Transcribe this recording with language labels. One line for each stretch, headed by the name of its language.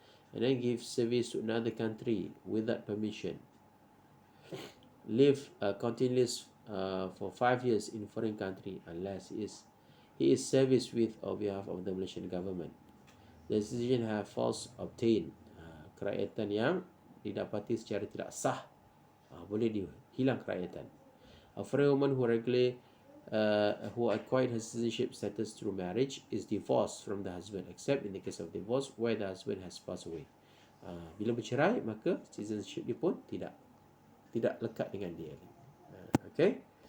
English: And then give service to another country without permission. Live continuous for 5 years in foreign country unless he is service with or behalf of the Malaysian government. The citizen have false obtained.
Malay: Kerakyatan yang didapati secara tidak sah, boleh dihilang kerakyatan.
English: A foreign woman who regularly who acquired her citizenship status through marriage is divorced from the husband, except in the case of divorce where the husband has passed away.
Malay: Bila bercerai, maka citizenship dia pun tidak lekat dengan dia. Okay.